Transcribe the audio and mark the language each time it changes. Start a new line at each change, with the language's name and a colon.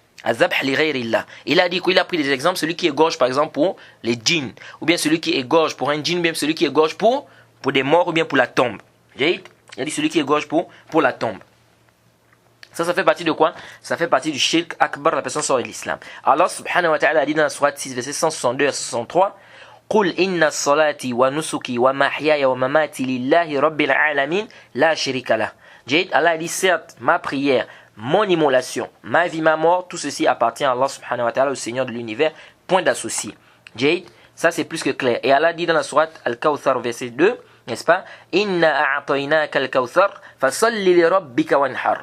French: Il a dit qu'il a pris des exemples, celui qui égorge par exemple pour les djinns, ou bien celui qui égorge pour un djinn, ou bien celui qui égorge pour des morts, ou bien pour la tombe. Il a dit celui qui égorge pour la tombe. Ça fait partie de quoi? Ça fait partie du shirk akbar, la personne sort de l'islam. Allah subhanahu wa ta'ala a dit dans la sourate 6, verset 162 à 163,
Arabic: قُلْ إِنَّ الصَّلَاةِ وَنُسُكِي وَمَحْيَايَ وَمَمَاتِي لِلَّهِ رَبِّ الْعَالَمِينَ لَا شَرِيكَ لَهُ.
French: Allah a dit certes, ma prière, mon immolation, ma vie, ma mort, tout ceci appartient à Allah subhanahu wa ta'ala, au Seigneur de l'univers, point d'associé. Jade, ça c'est plus que clair. Et Allah dit dans la sourate Al-Kawthar, verset 2, n'est-ce pas?
Arabic: Inna a'tainaka al-Kawthar, fasalli li rabbika wanhar.